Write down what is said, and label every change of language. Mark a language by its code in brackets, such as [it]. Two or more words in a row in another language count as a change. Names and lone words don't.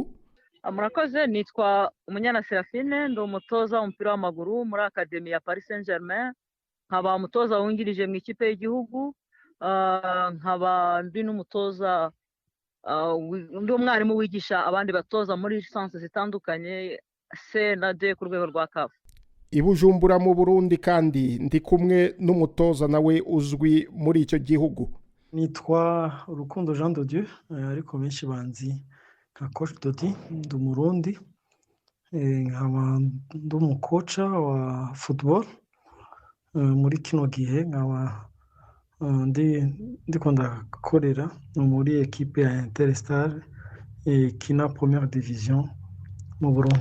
[rw] Murakoze, nitwa Umunyana Serafine, ndi umutoza w'umupira w'amaguru muri Academy ya Paris Saint-Germain, nkaba umutoza wungirije mu ikipe y'igihugu, nkaba ndi n'umutoza ndi umwarimu wigisha abandi batoza muri lisansi zitandukanye C na D ku rwego rwa CAF. I Bujumbura mu Burundi kandi ndi kumwe n'umutoza nawe uzwi muri icyo gihugu. Nitwa Rukundo Jean de Dieu, [rn] ariko benshi banzi nka Coach Dodi, ndi Umurundi, nkaba ndi umukoca wa football muri kino gihe, nkaba ndiko ndakorera muri ekipe ya Interstar kina [fr] première division [rn] mu Burundi.